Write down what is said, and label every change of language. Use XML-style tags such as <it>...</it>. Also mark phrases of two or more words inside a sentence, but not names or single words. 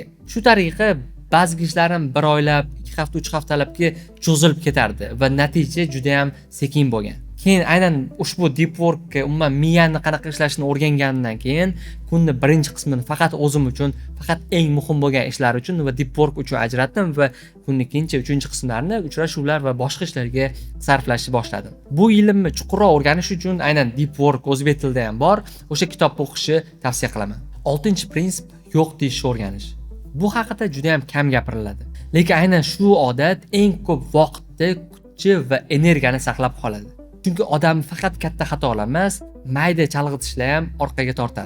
<uz>Shu tariqa ba'zi ishlarim 1 oylab, 2 hafta, 3 haftalabga cho'zilib ketardi va natija juda ham sekin bo'lgan. Keyin aynan ushbu</uz> <en>deep workga</en> <uz>umuman miyani qanaqa ishlashini o'rgangandan keyin kunning birinchi qismini faqat o'zim uchun, faqat eng muhim bo'lgan ishlar uchun va</uz> <en>deep work</en> <uz>uchun ajratdim va kunning ikkinchi, uchinchi qismlarini uchrashuvlar va boshqa ishlarga sarflashni boshladim. Bu ilmni chuqurroq o'rganish uchun aynan</uz> <en>deep work</en> <uz>o'zbek tilida ham bor, o'sha kitobni o'qishni tavsiya qilaman. 6-prinsip yo'q deyishni o'rganish. Bu haqida juda ham kam gapiriladi. Lekin aynan shu odat eng ko'p vaqtni, kuchni va energiyani saqlab qoladi. Chunki odam faqat katta xatolar emas, mayda chalg'itishlar ham orqaga tortadi.</uz>